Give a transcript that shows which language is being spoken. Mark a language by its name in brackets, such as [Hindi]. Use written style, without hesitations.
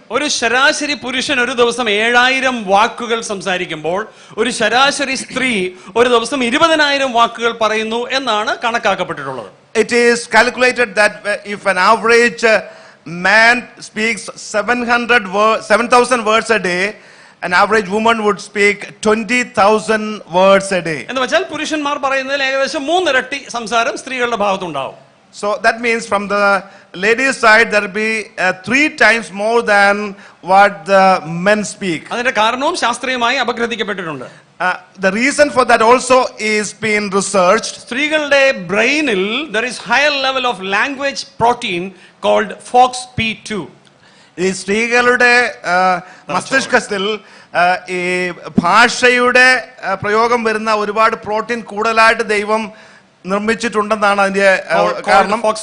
[Malayalam] ഒരു ശരാശരി പുരുഷൻ ഒരു ദിവസം 7000 വാക്കുകൾ സംസാരിക്കുമ്പോൾ ഒരു ശരാശരി സ്ത്രീ ഒരു ദിവസം 20000 വാക്കുകൾ പറയുന്നു എന്നാണ് കണക്കാക്കപ്പെട്ടിട്ടുള്ളത്. [English] It is calculated that if an average man speaks 7,000 words a day, an average woman would speak 20,000 words a day. [Malayalam] എന്ന് വെച്ചാൽ പുരുഷന്മാർ പറയുന്നതിൽ ഏകദേശം 3 ഇരട്ടി സംസാരം സ്ത്രീകളുടെ ഭാഗത്തുണ്ടാവും. [English] So that means from the ladies side there will be 3 times more than what the men speak. [Malayalam] അതിന്റെ കാരണവും ശാസ്ത്രീയമായി അപഗ്രഥിക്കപ്പെട്ടിട്ടുണ്ട്. [English] The reason for that also is being researched. [Malayalam] സ്ത്രീകളുടെ ബ്രെയിനിൽ [English] there is higher level of language protein called FOXP2. [Malayalam] ഈ സ്ത്രീകളുടെ മസ്തിഷ്കത്തിൽ ഈ ഭാഷയുടെ പ്രയോഗം വരുന്ന ഒരുപാട് പ്രോട്ടീൻ കൂടുതലായിട്ട് ദൈവം നിർമ്മിച്ചിട്ടുണ്ടെന്നാണ് അതിന്റെ കാരണം.